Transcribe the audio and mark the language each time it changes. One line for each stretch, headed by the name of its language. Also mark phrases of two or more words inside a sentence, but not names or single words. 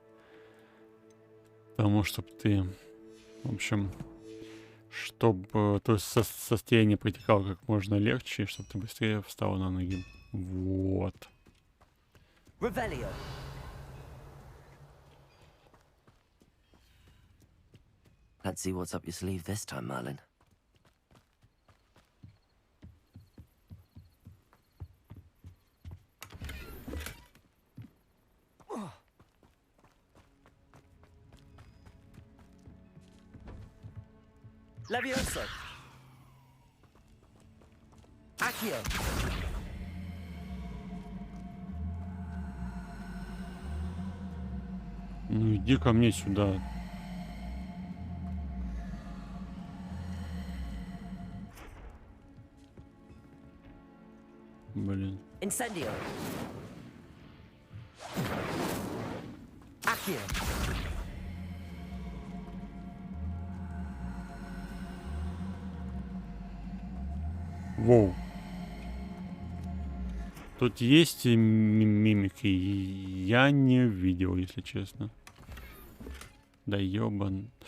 Russian: тому, чтобы ты, в общем, чтобы то состояние протекало как можно легче, чтобы ты быстрее встал на ноги. Вот. Revelio.
English: Let's see what's up your sleeve this time, Merlin.
Russian: Levioso. Accio. Ну иди ко мне сюда. Блин. Incendio. Accio. Воу. Тут есть мимики, я не видел, если честно. Да ёбан.